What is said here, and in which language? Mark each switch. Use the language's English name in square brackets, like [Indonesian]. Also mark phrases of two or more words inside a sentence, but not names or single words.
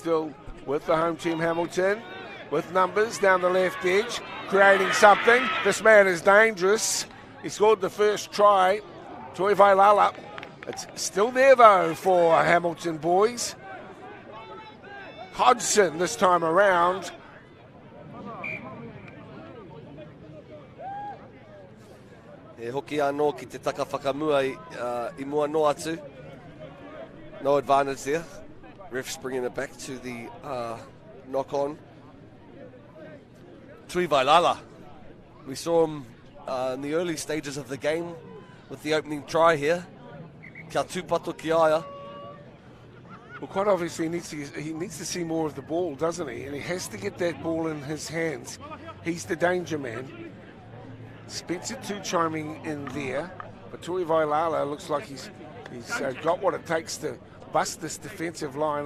[English] But still, with the home team Hamilton, with numbers down the left edge, creating something. This man is dangerous. He scored the first try. Toi Vailala. It's still there though for Hamilton boys. Hodgson this time around. [Māori] E hoki anō ki te taka whakamua I mua no atu. [English] No advantage there. Ref's bringing it back to the knock-on. Tui Vailala. We saw him in the early stages of the game with the opening try here. [Māori] Kia tūpato ki aia. [English] Well, quite obviously he needs to see more of the ball, doesn't he? And he has to get that ball in his hands. He's the danger man. Spencer too chiming in there, but Toi Vailala looks like he's got what it takes to bust this defensive line.